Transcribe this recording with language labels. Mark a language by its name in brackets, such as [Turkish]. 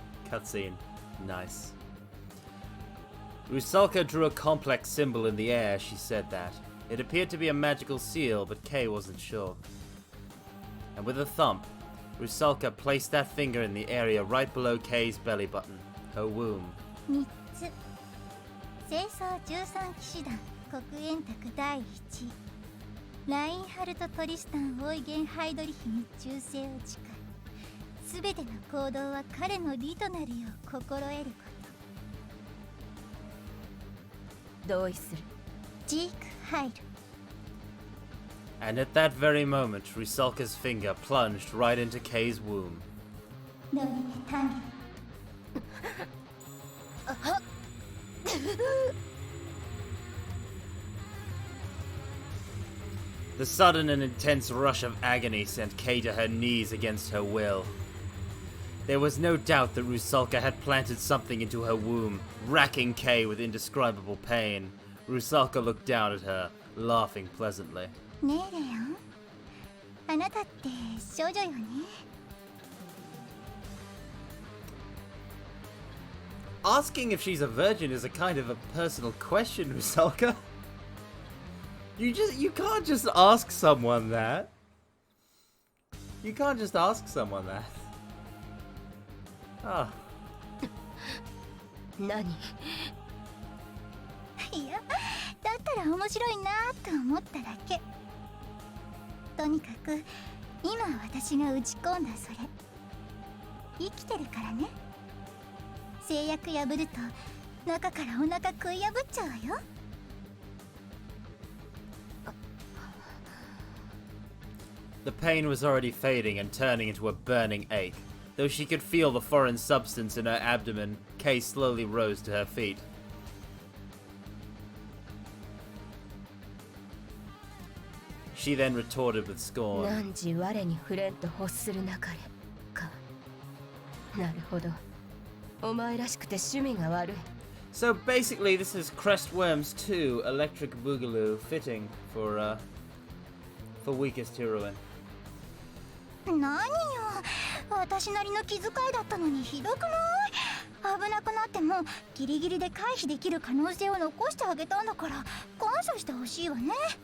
[English] Cutscene. Nice. Rusalka drew a complex symbol in the air, she said that. It appeared to be a magical seal, but Kay wasn't sure. And with a thump, Rusalka placed that finger in the area right below Kay's belly button, her womb. [Japanese] 3つ。清掃13騎士団国煙卓第1位ラインハルト・トリスタン・オイゲン・ハイドリヒに忠誠を誓い、すべての行動は彼の利となるよう心得ること。同意する。ジーク・ハイル。 [English] And at that very moment, Rusalka's finger plunged right into Kay's womb. [Japanese] ノリネ・タンゲ。 [English] The sudden and intense rush of agony sent Kay to her knees against her will. There was no doubt that Rusalka had planted something into her womb, racking Kay with indescribable pain. Rusalka looked down at her, laughing pleasantly. [Japanese] ねえレオン、あなたって少女よね。 [English] Asking if she's a virgin is a kind of a personal question, Rusalka. You can't just ask someone that. You can't just ask someone that. Ah. [Japanese] 何？いや、だったら面白いなと思っただけ。とにかく今私が打ち込んだそれ生きてるからね。制約破ると中からお腹食い破っちゃうわよ。 [English] The pain was already fading and turning into a burning ache. Though she could feel the foreign substance in her abdomen, Kay slowly rose to her feet. She then retorted with scorn. [Japanese] 汝我に触れんと欲するなかれか。なるほど。お前らしくて趣味が悪い。 [English] So basically, this is Crestworms 2 Electric Boogaloo fitting for weakest heroine. [Japanese] 何よ、私なりの気遣いだったのにひどくない？危なくなってもギリギリで回避できる可能性を残してあげたんだから感謝してほしいわね。